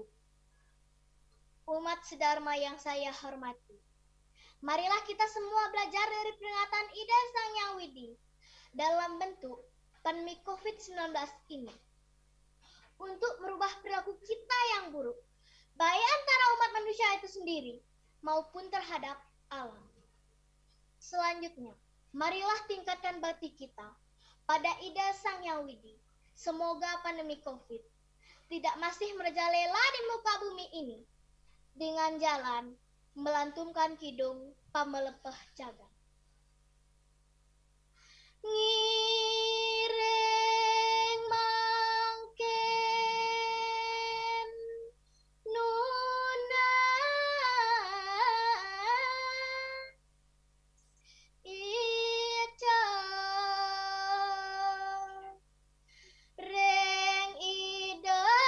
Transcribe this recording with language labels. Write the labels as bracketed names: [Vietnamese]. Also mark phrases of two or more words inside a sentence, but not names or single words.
[Indonesian] Umat sedharma yang saya hormati, marilah kita semua belajar dari peringatan Ida Sang Hyang Widi dalam bentuk pandemi COVID-19 ini untuk merubah perilaku kita yang buruk, baik antara umat manusia itu sendiri maupun terhadap alam. Selanjutnya, marilah tingkatkan bakti kita pada Ida Sang Hyang Widi. Semoga pandemi COVID tidak masih merajalela di muka bumi ini dengan jalan melantunkan kidung pamelepeh jagat. [Balinese] Ngiring mangken nuna ica reng ida